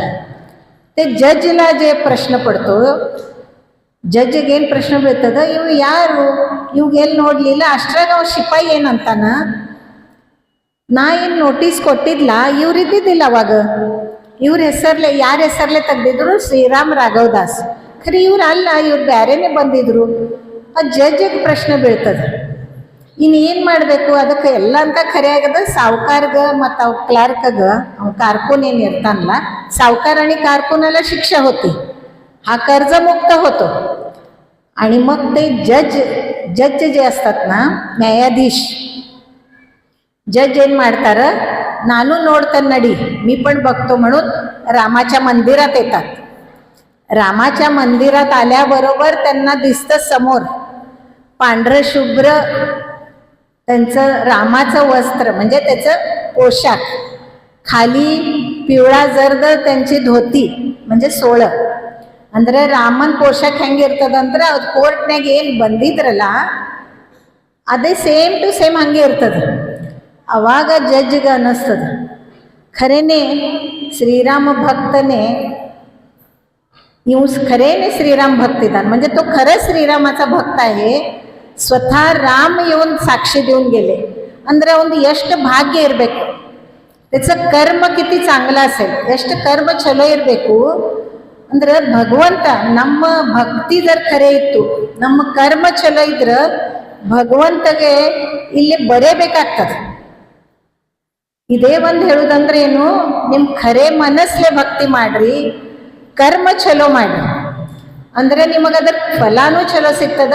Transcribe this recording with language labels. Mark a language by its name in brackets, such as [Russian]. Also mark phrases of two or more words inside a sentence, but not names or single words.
[Marathi] ते जजला जे प्रश्न पडतो, [Kannada] ಜಡ್ಜಿಗೆ ಏನು ಪ್ರಶ್ನೆ ಬೀಳ್ತದ, ಇವು ಯಾರು, ಇವ್ಗೆಲ್ಲಿ ನೋಡಲಿಲ್ಲ, ಅಷ್ಟ್ರಾಗ ಅವ ಶಿಪಾಯಿ ಏನಂತಾನ, ನಾ ಏನು ನೋಟಿಸ್ ಕೊಟ್ಟಿದ್ಲ ಇವ್ರಿದ್ದಿದ್ದಿಲ್ಲ ಅವಾಗ, ಇವ್ರ ಹೆಸರ್ಲೆ ಯಾರ ಹೆಸರ್ಲೆ ತೆಗ್ದಿದ್ರು, ಶ್ರೀರಾಮ್ ರಾಘವದಾಸ್. ಖರೆ ಇವ್ರು ಅಲ್ಲ, ಇವ್ರು ಬೇರೆನೇ ಬಂದಿದ್ರು. ಆ ಜಡ್ಜಿಗೆ ಪ್ರಶ್ನೆ ಬೀಳ್ತದ. ಇನ್ನೇನು ಮಾಡಬೇಕು, ಅದಕ್ಕೆ ಎಲ್ಲ ಅಂತ ಖರೆ ಆಗದ ಸಾವುಕಾರ್ಗ ಮತ್ತು ಅವ್ ಕ್ಲಾರ್ಕಗ, ಅವ್ कारकून ಏನು ಇರ್ತಾನಲ್ಲ, [Marathi] सावकार आणि कारकूनाला शिक्षा होती, हा कर्जमुक्त होतो. आणि मग ते जज जे असतात ना, न्यायाधीश, [Kannada] ಜಡ್ಜ್ ಏನು ಮಾಡ್ತಾರ, ನಾನು ನೋಡ್ತಾನೆ ನಡಿ [Marathi] मी पण बघतो म्हणून रामाच्या मंदिरात येतात. रामाच्या मंदिरात आल्याबरोबर त्यांना दिसतं समोर पांढरं शुभ्र त्यांचं रामाचं वस्त्र म्हणजे त्याचं पोशाख, खाली पिवळा जर्द त्यांची धोती म्हणजे ಸೋಳ. [Kannada] ಅಂದ್ರೆ ರಾಮನ್ ಪೋಷಾಕ್ ಹೆಂಗಿರ್ತದಂದ್ರೆ ಅದು ಕೋರ್ಟ್ನಾಗ ಏನು ಬಂದಿದ್ರಲ್ಲ ಅದೇ ಸೇಮ್ ಟು ಸೇಮ್ ಹಂಗೆ ಇರ್ತದೆ. ಅವಾಗ ಜಡ್ಜ್ಗೆ ಅನ್ನಿಸ್ತದೆ ಖರೇನೆ ಶ್ರೀರಾಮ ಭಕ್ತನೇ ಇವ ಖರೇನೆ ಶ್ರೀರಾಮ ಭಕ್ತ ಇದಾನ [Marathi] म्हणजे तो खरंच श्रीरामाचा भक्त आहे. स्वतः राम येऊन साक्षी देऊन गेले [Kannada] ಅಂದ್ರೆ ಒಂದು ಎಷ್ಟು ಭಾಗ್ಯ ಇರಬೇಕು, [Marathi] त्याचं कर्म किती चांगलं असेल, [Kannada] ಎಷ್ಟು कर्म ಚಲೋ ಇರಬೇಕು ಅಂದ್ರೆ ಭಗವಂತ ನಮ್ಮ ಭಕ್ತಿ ಜರ್ ಖರೆ ಇತ್ತು, ನಮ್ಮ ಕರ್ಮ ಚಲೋ ಇದ್ರೆ ಭಗವಂತಗೆ ಇಲ್ಲಿ ಬರೇಬೇಕಾಗ್ತದೆ. ಇದೇ ಒಂದು ಹೇಳುದಂದ್ರೆ ಏನು, ನಿಮ್ಮ ಖರೆ ಮನಸ್ಸಲ್ಲೇ ಭಕ್ತಿ ಮಾಡ್ರಿ, ಕರ್ಮ ಚಲೋ ಮಾಡ್ರಿ, ಅಂದ್ರೆ ನಿಮಗದ್ರ ಫಲಾನು ಚಲೋ ಸಿಗ್ತದ.